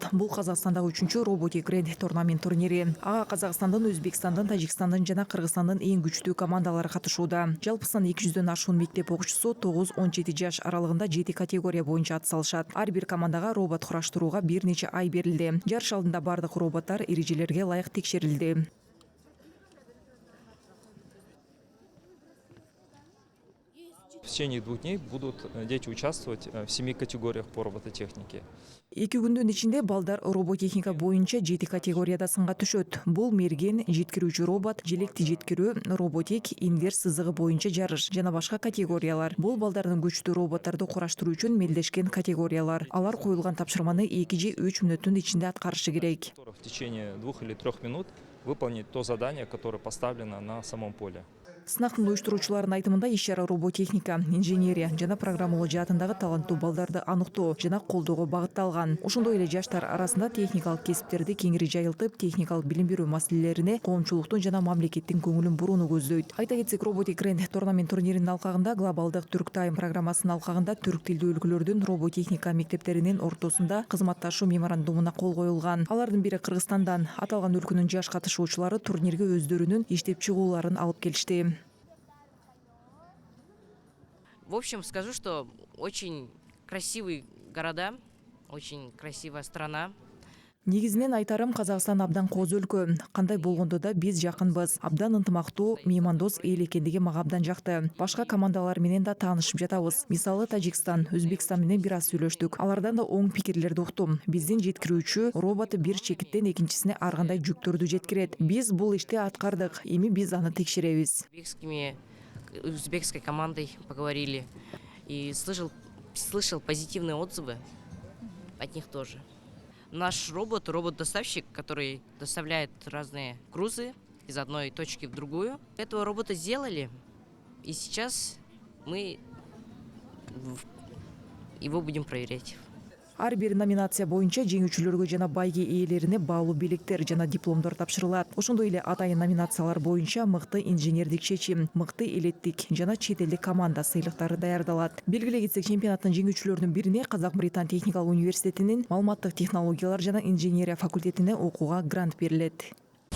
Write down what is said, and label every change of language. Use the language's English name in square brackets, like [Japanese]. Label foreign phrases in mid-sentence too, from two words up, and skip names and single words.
[Kyrgyz] Бул Казакстандагы 3-чү роботик гранд турнамент турнири. Ага Казакстандын, Өзбекстандын, Тажикстандын жана Кыргызстандын эң күчтүү командалары катышууда. Жалпысынан 200дөн ашуун мектеп окуучусу 9-17 жаш аралыгында 7 категория боюнча атсалышат. Ар бир командага робот кураштырууга бир нече ай берилди. Жарыш алдында бардык роботтор эрежелерге ылайык текшерилди. [Russian] В течение 2 дней будут дети участвовать в 7 категориях по робототехнике. [Kyrgyz] 2 күндүн ичинде балдар роботехника боюнча 7 категорияда сынга түшөт. Бул мерген, жеткирүүчү робот, желекти жеткирүү, роботик, инверс сызыгы боюнча жарыш жана башка категориялар. Бул балдардын күчтүү роботторду кураштыруу үчүн мелдешкен категориялар. Алар коюлган тапшырманы 2 же 3 мүнөттүн ичинде аткарышы керек. [Russian] В течение 2 или 3 минут выполнить то задание, которое поставлено на самом поле. [Kyrgyz] Сынактын уюштуруучулардын айтымында иш-чара роботехника, инженерия жана программалоо жаатындагы таланттуу балдарды аныктоо жана колдоого багытталган. Ошондой эле жаштар арасында техникалык кесиптерди кеңири жайылтып, техникалык билим берүү маселелерине коомчулуктун жана мамлекеттин көңүлүн бурууну көздөйт. Айта кетсек, роботик гранд турнамент турниринин алкагында глобалдык Түрк Тайм программасынын алкагында түрк тилдүү өлкөлөрдүн роботехника мектептеринин ортосунда кызматташуу меморандумуна кол коюлган. Алардын бири Кыргызстандан. Аталган өлкөнүн жаш катышуучулары турнирге өздөрүнүн иштеп чыгууларын алып келишти. [Russian] В общем, скажу, что очень красивые города, очень красивая страна. [Kyrgyz] Негизинен айтарым, Казакстан абдан кооз өлкө. Кандай болгондо да биз жакынбыз. Абдан ынтымактуу, меймандос эл экендиги мага абдан жакты. Башка командалар менен да таанышып жатабыз. Мисалы Тажикстан, Өзбекстан менен бир аз сүйлөштүк. Алардан да оң пикирлерди уктум. Биздин жеткирүүчү робот бир чекиттен экинчисине ар кандай жүктөрдү жеткирет. Биз бул ишти аткардык. Эми биз аны текшеребиз. [Russian] Узбекской командой поговорили и слышал позитивные отзывы от них тоже. Наш робот-доставщик, который доставляет разные грузы из одной точки в другую. Этого робота сделали, и сейчас мы его будем проверять. [Kyrgyz] Ар бир номинация боюнча жеңүүчүлөргө жана байге ээлерине баалуу белектер жана дипломдор тапшырылат. Ошондой эле атайын номинациялар боюнча мыкты инженердик чечим, мыкты элеттик жана чет элдик команда сыйлыктары даярдалат. Белгилей кетсек, чемпионаттын жеңүүчүлөрүнүн бирине Казак-Британ техникалык университетинин маалыматтык технологиялар жана инженерия факультетине окууга грант берилет.